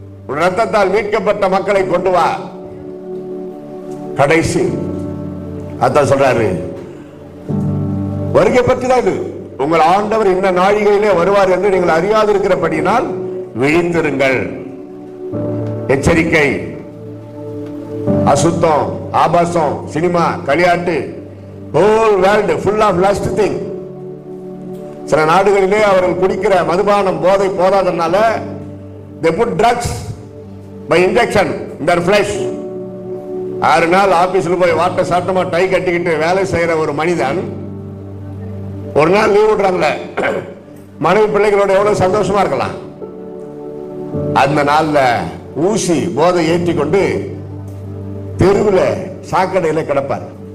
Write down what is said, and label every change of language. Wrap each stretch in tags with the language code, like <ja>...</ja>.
<ta>உன் ரத்தத்தால் மீட்கப்பட்ட மக்களை கொண்டு வா. கடைசி அதான் சொல்றாரு, வருகை பற்றி தான் இது. உங்கள் ஆண்டவர் இந்த நாழிகையிலே வருவார் என்று நீங்கள் அறியாதிருக்கிறபடியினால் விழித்திருங்கள். எச்சரிக்கை. அசுத்தம், ஆபாசம், cinema, களியாட்டு,</ta> <en>whole world full of lust thing.</en> <ta>சில நாடுகளிலே அவர்கள் குடிக்கிற மதுபானம் போதை போதாதனால</ta> <en>they put drugs by injection in their flesh.</en> <ta>6 நாள் ஆபீஸ்ல போய் வாட்ட சாட்டமா டை கட்டிக்கிட்டு வேலை செய்யற ஒரு மனிதன் ஒரு நாள் லீவ் விடுறாங்களே, மனைவி பிள்ளைகளோட எவ்வளவு சந்தோஷமா இருக்கலாம். அந்த நாள்ல ஊசி போதை ஏற்றி கொண்டு தெருவில் சாக்கடையில கிடப்பார்.</ta>